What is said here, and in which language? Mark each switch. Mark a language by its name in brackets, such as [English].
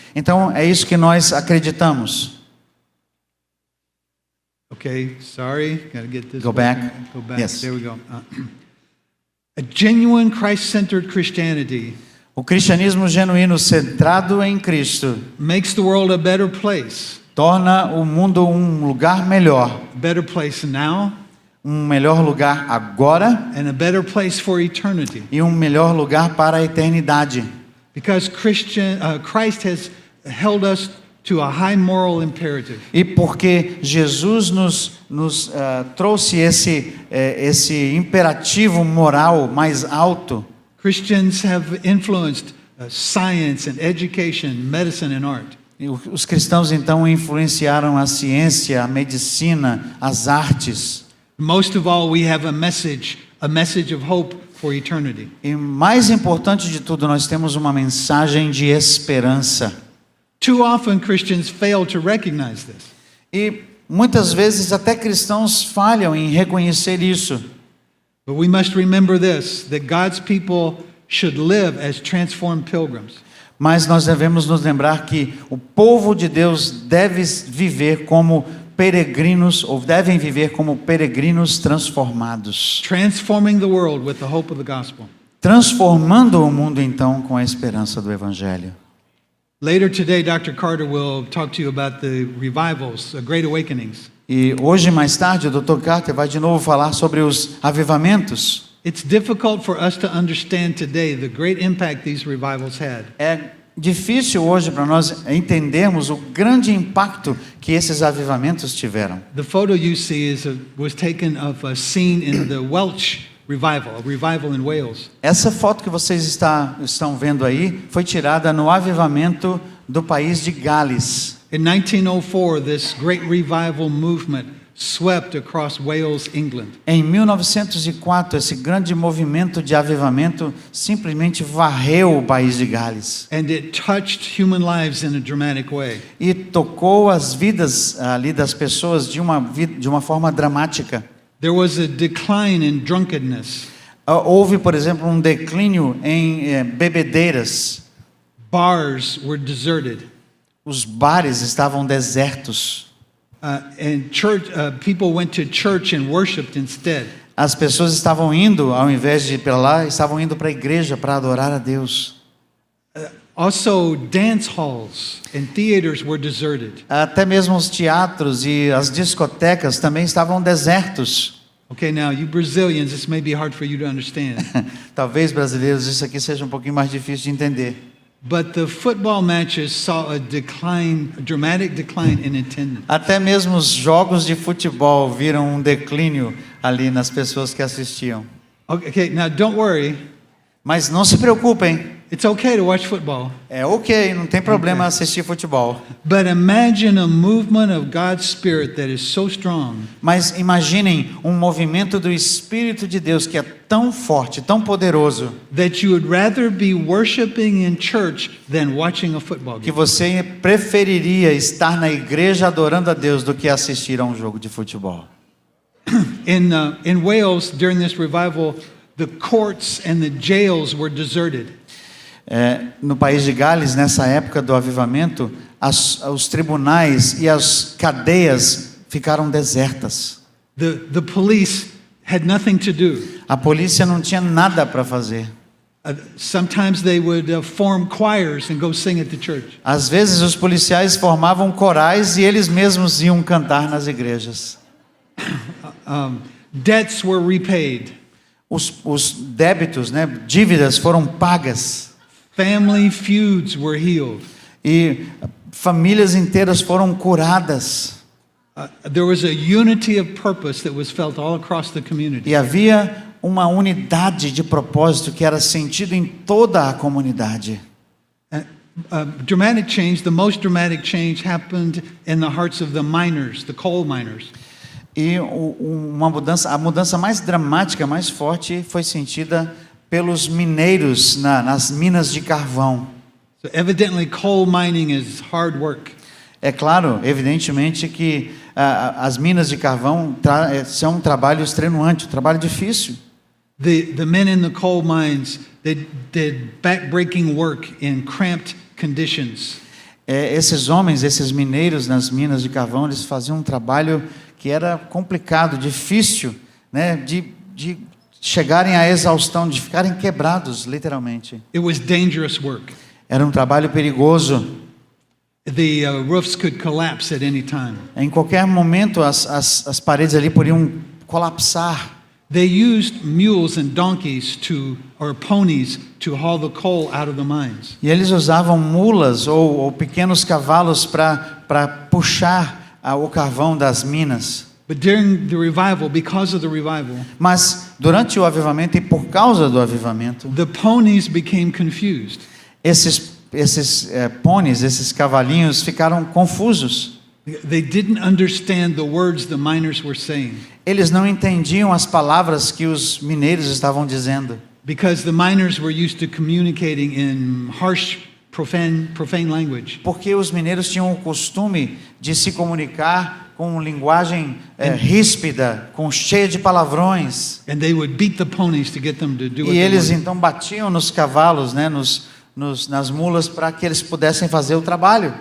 [Portuguese] Então, é isso que nós acreditamos. [English] Okay, sorry, gotta get this. Go back. Go back. Yes. There we go. A genuine Christ-centered Christianity [Portuguese] O cristianismo genuíno centrado em Cristo [English] makes the world a better place. [Portuguese] torna o mundo um lugar melhor, [English] A better place now [Portuguese] um melhor lugar agora [English] and a better place for eternity. [Portuguese] e um melhor lugar para a eternidade. [English] Because Christ has held us to a high moral imperative. [Portuguese] E porque Jesus nos trouxe esse imperativo moral mais alto, [English] Christians have influenced science and education, medicine and art. [Portuguese] e os cristãos então influenciaram a ciência, a medicina, as artes. [English] Most of all, we have a message of hope for eternity. [Portuguese] E mais importante de tudo, nós temos uma mensagem de esperança. [English] Too often Christians fail to recognize this. [Portuguese] E muitas vezes até cristãos falham em reconhecer isso. [English] But we must remember this, that God's people should live as transformed pilgrims. [Portuguese] Mas nós devemos nos lembrar que o povo de Deus deve viver como peregrinos, ou devem viver como peregrinos transformados, [English] transforming the world with the hope of the gospel. [Portuguese] transformando o mundo então com a esperança do Evangelho. [English] Later today, Dr. Carter will talk to you about the revivals, the great awakenings. [Portuguese] E hoje, mais tarde, o Dr. Carter vai de novo falar sobre os avivamentos. [English] It's difficult for us to understand today the great impact these revivals had. [Portuguese] É difícil hoje para nós entendermos o grande impacto que esses avivamentos tiveram. [English] The photo you see was taken of a scene in the Welsh revival, a revival in Wales. [Portuguese] Essa foto que vocês estão vendo aí foi tirada no avivamento do país de Gales. [English] In 1904, this great revival movement swept across Wales, England. [Portuguese] Em 1904, esse grande movimento de avivamento simplesmente varreu o país de Gales [English] And it touched human lives in a dramatic way. [Portuguese] e tocou as vidas ali das pessoas de uma forma dramática. [English] There was a decline in drunkenness. [Portuguese] Houve, por exemplo, um declínio em bebedeiras. [English] Bars were deserted. [Portuguese] Os bares estavam desertos. [English] And people went to church and worshipped instead. [Portuguese] As pessoas estavam indo, ao invés de ir para lá, estavam indo para a igreja para adorar a Deus. [English] Also, dance halls and theaters were deserted. [Portuguese] Até mesmo os teatros e as discotecas também estavam desertos. [English] Okay, now you Brazilians, this may be hard for you to understand. [Portuguese] Talvez brasileiros isso aqui seja um pouquinho mais difícil de entender. [English] But the football matches saw a dramatic decline in attendance. [Portuguese] Até mesmo os jogos de futebol viram um declínio ali nas pessoas que assistiam. [English] Okay, now don't worry. [Portuguese] Mas não se preocupem, [English] It's okay to watch football. [Portuguese] é ok, não tem problema assistir futebol. [English] But imagine a movement of God's Spirit that is so strong [Portuguese] Mas imaginem um movimento do Espírito de Deus que é tão forte, tão poderoso, [English] that you would rather be worshiping in church than watching a football [Portuguese] que [English] game. [Portuguese] você preferiria estar na igreja adorando a Deus do que assistir a um jogo de futebol. [English] In Wales, during this revival, the courts and the jails were deserted. [Portuguese] No país de Gales, nessa época do avivamento, os tribunais e as cadeias ficaram desertas. [English] The police had nothing to do. [Portuguese] A polícia não tinha nada para fazer. [English] Sometimes they would form choirs and go sing at the church. [Portuguese] Às vezes os policiais formavam corais e eles mesmos iam cantar nas igrejas. [English] Debts were repaid. [Portuguese] Os débitos, dívidas foram pagas. [English] Family feuds were healed. [Portuguese] E famílias inteiras foram curadas. [English] There was a unity of purpose that was felt all across the community. [Portuguese] E havia uma unidade de propósito que era sentido em toda a comunidade. [English] Dramatic change, the most dramatic change happened in the hearts of the miners, the coal miners. [Portuguese] E a mudança mais dramática, mais forte, foi sentida pelos mineiros nas minas de carvão. [English] So evidently coal mining is hard work. [Portuguese] É claro, evidentemente que as minas de carvão são um trabalho extenuante, um trabalho difícil. [English] The men in the coal mines, they did back-breaking work in cramped conditions. [Portuguese] Esses homens, esses mineiros nas minas de carvão, eles faziam um trabalho que era complicado, difícil, de chegarem à exaustão, de ficarem quebrados, literalmente. [English] It was dangerous work. [Portuguese] Era um trabalho perigoso. [English] The roofs could collapse at any time. [Portuguese] Em qualquer momento, as paredes ali poderiam colapsar. [English] They used mules and donkeys or ponies to haul the coal out of the mines. [Portuguese] E eles usavam mulas ou pequenos cavalos para puxar o carvão das minas. [English] But during the revival, because of the revival, [Portuguese] Mas durante o avivamento e por causa do avivamento, [English] the ponies became confused. [Portuguese] esses pôneis, esses cavalinhos ficaram confusos. [English] They didn't understand the words the miners were saying. [Portuguese] Eles não entendiam as palavras que os mineiros estavam dizendo. [English] Because the miners were used to communicating in harsh, profane language. [Portuguese] Porque os mineiros tinham o costume de se comunicar com linguagem ríspida, cheia de palavrões. [English] And they would beat the ponies to get them to do what [Portuguese] E [English] they [Portuguese] eles [English] wanted. [Portuguese] então batiam nos cavalos, nas mulas, para que eles pudessem fazer o trabalho.